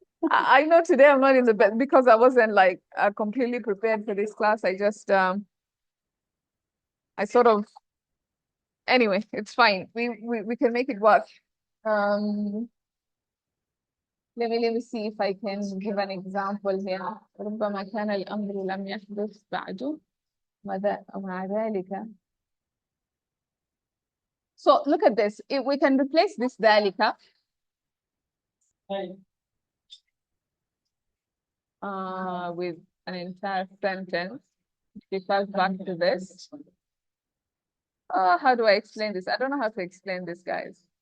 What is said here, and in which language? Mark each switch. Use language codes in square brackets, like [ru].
[en] I know today I'm not in the bed because I wasn't like completely prepared for this class. I just I sort of, anyway, it's fine. We can make it work. Let me see if I can give an example here. [ar] ربما كان الأمر لم يحدث بعد ومع ذلك. [en] So look at this. If we can replace this ذلك with an entire sentence, it refers back to this. How do I explain this? I don't know how to explain this, guys.